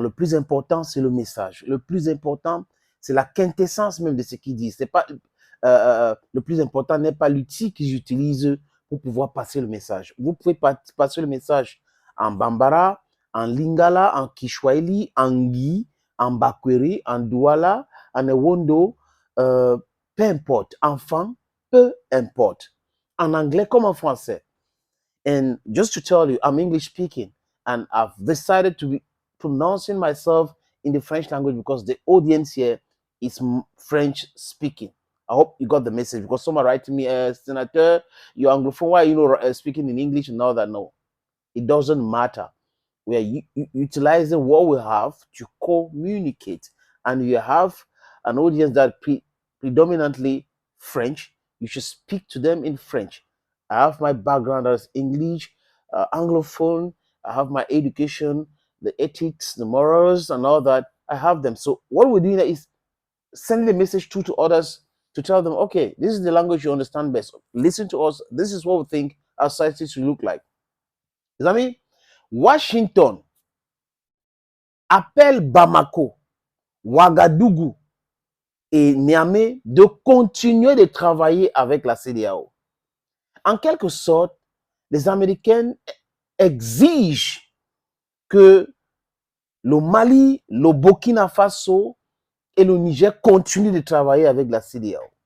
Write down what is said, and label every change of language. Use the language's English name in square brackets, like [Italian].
[French] Le plus important, c'est le message. Le plus important, c'est la quintessence même de ce qu'ils disent. C'est pas le plus important n'est pas l'outil qu'ils utilisent pour pouvoir passer le message. Vous pouvez passer le message en Bambara, en Lingala, en Kishwaili, en Gui, en Bakweri, en Douala, en Ewondo, peu importe. Enfant, peu importe. En anglais comme en français. [English] And just to tell you, I'm English speaking, and I've decided to be pronouncing myself in the French language because the audience here is French speaking. I hope you got the message because someone writing me, Senator, you're Anglophone, why are you not speaking in English and all that? No, it doesn't matter. We are utilizing what we have to communicate, and you have an audience that predominantly French. You should speak to them in French. I have my background as English, Anglophone. I have my education, the ethics, the morals, and all that. I have them. So what we're doing is sending a message to others to tell them, okay, this is the language you understand best. Listen to us. This is what we think our society should look like. [French] Les amis, Washington appelle Bamako, Ouagadougou et Niamey de continuer de travailler avec la CEDEAO. En quelque sorte, les Américains exigent que le Mali, le Burkina Faso et le Niger continuent de travailler avec la CEDEAO.